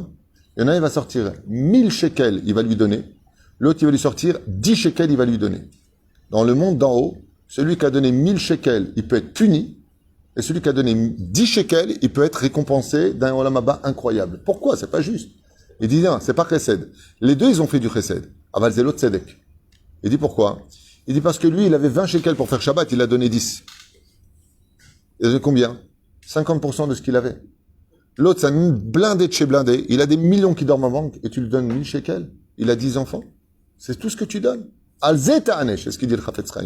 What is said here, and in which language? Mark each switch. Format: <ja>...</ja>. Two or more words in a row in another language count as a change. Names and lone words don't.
<fr>Il y en a un, il va sortir 1000 shekels, il va lui donner. L'autre, il va lui sortir 10 shekels, il va lui donner. Dans le monde d'en haut, celui qui a donné 1000 shekels, il peut être puni. Et celui qui a donné 10 shekels, il peut être récompensé d'un</fr> <he>עולם הבא</he> <fr>incroyable. Pourquoi? C'est pas juste. Il dit non, c'est pas chesed. Les deux, ils ont fait du chesed.</fr> <he>אבל זה לא צדק.</he> <fr>Il dit pourquoi? Il dit parce que lui, il avait 20 shekels pour faire Shabbat, il a donné 10. Il a donné combien? 50% de ce qu'il avait. L'autre, c'est un blindé de chez blindé. Il a des millions qui dorment en banque et tu lui donnes 1000 shekels. Il a 10 enfants. C'est tout ce que tu donnes. Al-Zeta Anesh, c'est ce qu'il dit le Chafetz Chaim.</fr>